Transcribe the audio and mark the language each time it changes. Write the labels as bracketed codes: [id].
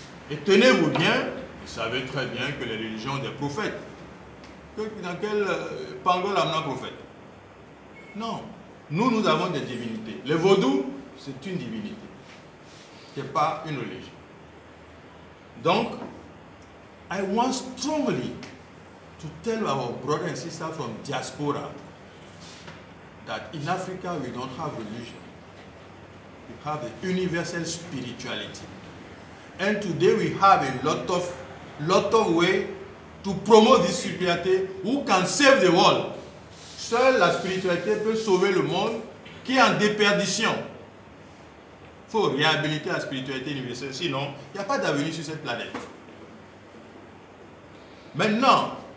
[fr] Et tenez-vous bien, vous savez très bien que les religions ont des prophètes. Dans quel pangol amène un prophète? Non. Nous avons des divinités. Le vaudou, c'est une divinité. Ce n'est pas une religion. [en] Donc, I want strongly to tell our brothers and sisters from diaspora that in Africa we don't have religion. We have the universal spirituality. And today we have a lot of way to promote this spirituality who can save the world. [fr] Seule la spiritualité peut sauver le monde qui est en déperdition. Il faut réhabiliter la spiritualité universelle, sinon il n'y a pas d'avenir sur cette planète. Maintenant,